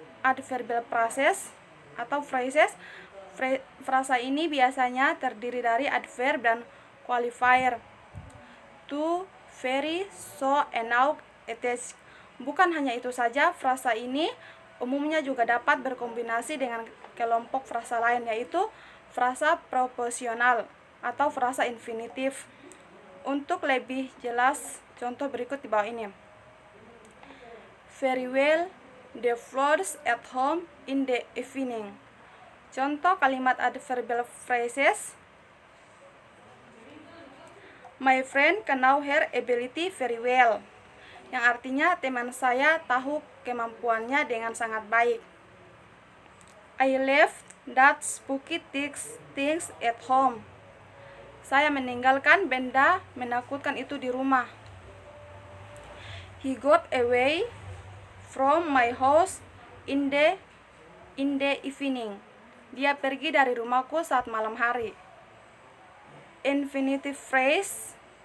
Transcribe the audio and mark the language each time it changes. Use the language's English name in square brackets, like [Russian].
[Indonesian] Adverbial phrases atau phrases. Frasa ini biasanya terdiri dari adverb dan qualifier. [English] To, very, so, and now, it is. [Indonesian] Bukan hanya itu saja, frasa ini umumnya juga dapat berkombinasi dengan kelompok frasa lain, yaitu frasa proposisional atau frasa infinitif. Untuk lebih jelas, contoh berikut di bawah ini. [English] Very well, the flowers at home in the evening. [Indonesian] Contoh kalimat adverbial phrases. [English] My friend can know her ability very well. [Indonesian] Yang artinya teman saya tahu kemampuannya dengan sangat baik. [English] I left that spooky things at home. [Indonesian] Saya meninggalkan benda menakutkan itu di rumah. [English] He got away from my house in the evening. [Indonesian] Dia pergi dari rumahku saat malam hari. Infinitive phrases.